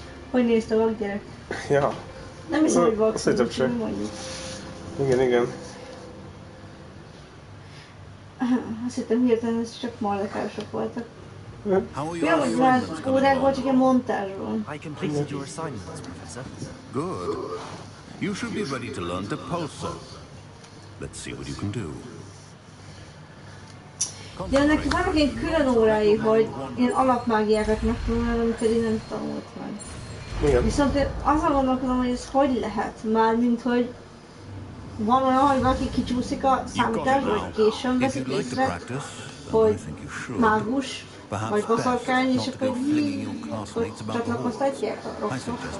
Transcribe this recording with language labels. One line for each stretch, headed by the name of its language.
Hungarian: Hogy nézte a gyerek? Ja. Nem hiszem, hogy Azt hittem se. mondjuk. Igen. Azt hittem hirtelen, ez csak mardekások voltak.
English: How are
Hungarian: Olyan, hogy már órákban csak ilyen montázs van.
English: I completed your assignments, Professor. Good. You should be ready to learn to pulso. Let's see what you can do.
Hungarian: De ennek vannak ilyen külön órái, hogy ilyen alapmágiákat megtanulni, amit eddig nem tanult meg. Igen. Viszont én azon gondolkodom, hogy ez hogy lehet, mármint hogy van olyan, hogy valaki kicsúszik a számításba, vagy későn veszik észre, hogy mágus, vagy boszorkány, és akkor csatlakoztatják a rosszok.